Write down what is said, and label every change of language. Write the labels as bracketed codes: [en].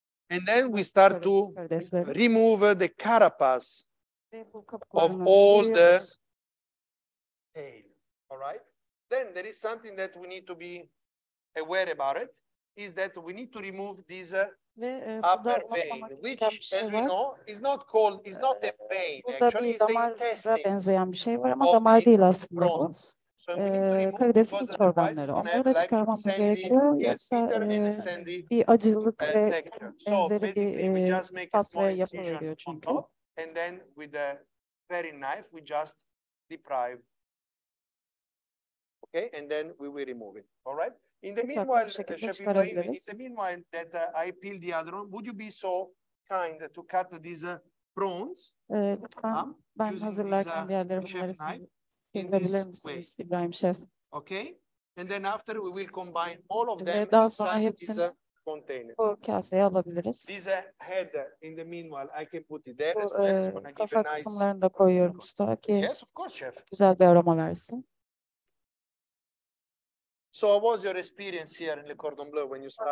[en] And then we start to remove the carapace of all the tail. All right? Then there is something that we need to be aware about it, is that we need to remove this upper vein, which, as we know, is not called, is not a vein. Actually, it's the intestines of the prawns. So [tr] karidesin iç organları. Onları da çıkarmamız gerekiyor. Yoksa bir acılık ve benzeri bir tat ve yapı veriyor çünkü. [en] And then with a very knife, we just deprive. Okay, and then we will remove it. All right. In the meanwhile, Chef Ibrahim, in the meanwhile that I peel the other one, would you be so kind to cut these prawns? [tr] Lütfen ben hazırlarken diğerleri bunları kesebilir misiniz İbrahim Şef? [en] Okay. And then after we will combine all of them [tr] daha sonra [en] inside [tr] hepsini [en] this container. [tr] bu kaseye alabiliriz. [en] This head, in the meanwhile, I can put it there. [tr] Bu kafa kısımlarını da koyuyorum usta ki [en] yes, of course, chef. [tr] Güzel bir aroma versin. [en] So what was your experience here in Le Cordon Bleu when you started?